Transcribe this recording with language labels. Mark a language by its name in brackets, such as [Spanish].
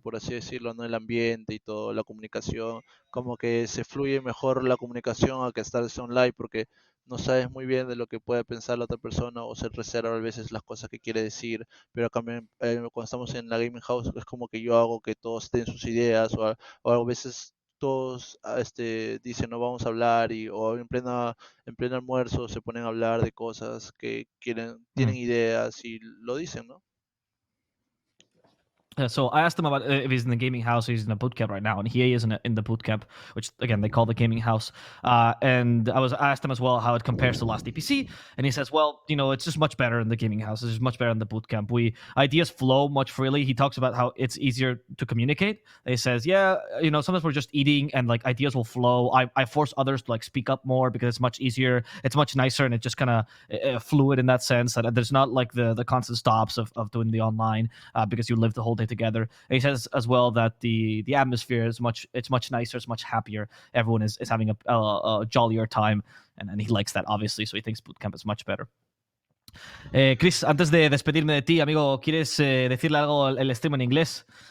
[Spanish] por así decirlo, ¿no? El ambiente y todo, la comunicación, como que se fluye mejor la comunicación a que estar online porque no sabes muy bien de lo que puede pensar la otra persona o se reserva a veces las cosas que quiere decir, pero también cuando estamos en la gaming house es como que yo hago que todos den sus ideas o a veces todos dicen no vamos a hablar o en pleno almuerzo se ponen a hablar de cosas que tienen Mm. ideas y lo dicen, ¿no? [English] So I asked him about if he's in the gaming house. He's in a boot camp right now, and he is in the boot camp, which again they call the gaming house. And I asked him as well how it compares to last DPC, and he says, well, you know, it's just much better in the gaming house. It's just much better in the boot camp. Ideas flow much freely. He talks about how it's easier to communicate. He says, yeah, you know, sometimes we're just eating and like ideas will flow. I force others to like speak up more because it's much easier. It's much nicer, and it's just kind of fluid in that sense that there's not like the constant stops of doing the online because you live the whole day together. And he says as well that the atmosphere is much nicer, it's much happier. Everyone is having a jollier time, and he likes that obviously, so he thinks bootcamp is much better. [Spanish] Chris, antes de despedirme de ti, amigo, ¿quieres decirle algo al stream en inglés?